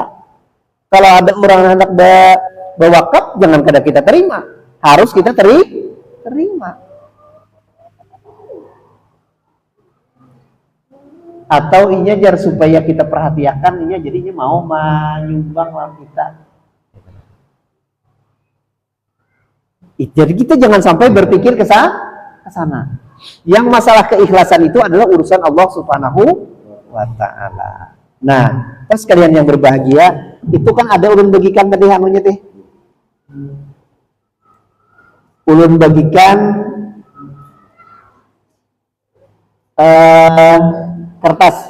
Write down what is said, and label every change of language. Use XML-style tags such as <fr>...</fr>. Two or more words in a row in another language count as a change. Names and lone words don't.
<bjn>Kalau ada orang hendak berwakaf, jangan kada kita terima, harus kita terima. Atau inya jar supaya kita perhatikan, inya jadinya mau menyumbang lah kita.</bjn> <id>Jadi kita jangan sampai berpikir ke sana. Yang masalah keikhlasan itu adalah urusan Allah</id> <ar>سبحانه وتعالى.</ar> <bjn>Nah, pas kalian yang berbahagia, itu kan ada ulun bagikan tadi anunya teh. Ulun bagikan kertas.</bjn>